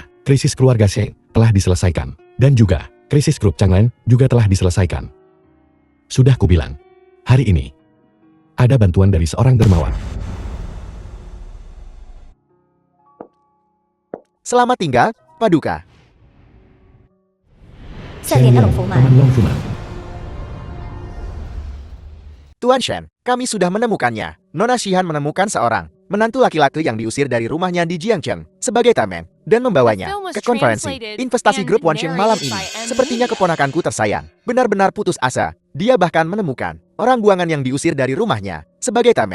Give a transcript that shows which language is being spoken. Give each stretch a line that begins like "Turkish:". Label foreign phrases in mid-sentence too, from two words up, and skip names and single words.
Indonesian: Krisis keluarga Sheng telah diselesaikan. Dan juga, krisis grup Changlan juga telah diselesaikan. Sudah kubilang, hari ini, ada bantuan dari seorang dermawan. Selamat tinggal, Paduka.
Chinese: 下列的龙福满
Indonesian: Paman Long Fuman. Tuan Shen, Kami sudah menemukannya. Nona Shihan menemukan seorang menantu laki-laki yang diusir dari rumahnya di Jiangcheng sebagai tamen dan membawanya ke konferensi investasi grup Wansheng malam ini. Sepertinya keponakanku tersayang benar-benar putus asa. Dia bahkan menemukan orang buangan yang diusir dari rumahnya sebagai tamen.